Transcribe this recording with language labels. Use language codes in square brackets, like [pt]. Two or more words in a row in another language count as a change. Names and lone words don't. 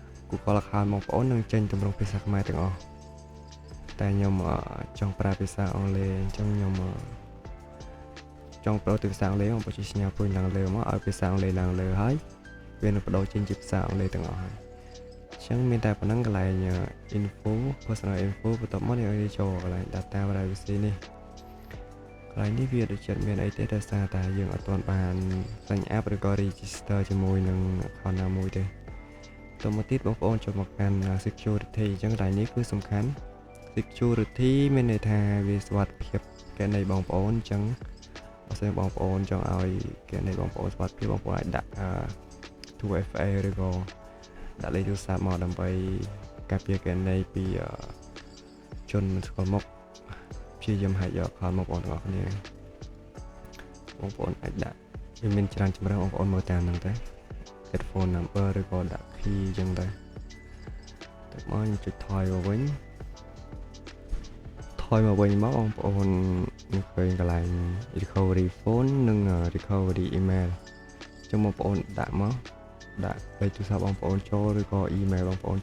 [km] Google account បងប្អូននឹងចេញទម្រង់ភាសាខ្មែរទាំងអស់តែខ្ញុំចង់ប្រើភាសាអង់គ្លេសអញ្ចឹងខ្ញុំចង់ប្ដូរទៅភាសាអង់គ្លេសបងប្អូនជួយសញ្ញាពុញឡើងលើមកឲ្យភាសាអង់គ្លេសឡើងលើហើយវានឹងបដូរចេញជាភាសាអង់គ្លេស ទាំងអស់ហើយអញ្ចឹងមានតែប៉ុណ្ណឹងកន្លែង info [en] personal info [km] បន្ទាប់មកនេះឲ្យចូលកន្លែង [en] data privacy [km] នេះកន្លែងនេះវាដូចចិត្តមានអីទេដោយសារតែយើងអត់ទាន់ បាន [en] sign up [km] ឬក៏ register ជាមួយនឹង account ណាមួយទេតមកទៀតបងប្អូនចូលមកកាន់ security អញ្ចឹងកន្លែងនេះគឺសំខាន់ security មាន ន័យថាវាសុវត្ថិភាពគណនីបងប្អូនអញ្ចឹងបើសិនបងប្អូនចង់ឲ្យគណនីបងប្អូនសុវត្ថិភាពបងប្អូនអាចដាក់ 2FA ឬក៏ដាក់លេខទូរស័ព្ទមកដើម្បីការពារគណនីពីជនមិនស្គាល់មុខព្យាយាមហាក់យកខលមកបងប្អូនទាំងអស់គ្នាបងប្អូនអាចដាក់វាមានច្រើនជម្រើសបងប្អូនមើលតាមហ្នឹងទៅ [en] headphone number [km] ឬក៏ដាក់ key អញ្ចឹងទៅតែមកខ្ញុំចុចថយមកវិញ មកបងប្អូននឹងឃើញកន្លែង [en] recovery phone [km] និង [en] recovery email [km] អញ្ចឹងបងប្អូនដាក់មកដាក់លេខទូរស័ព្ទបងប្អូនចូលឬក៏ email បងប្អូន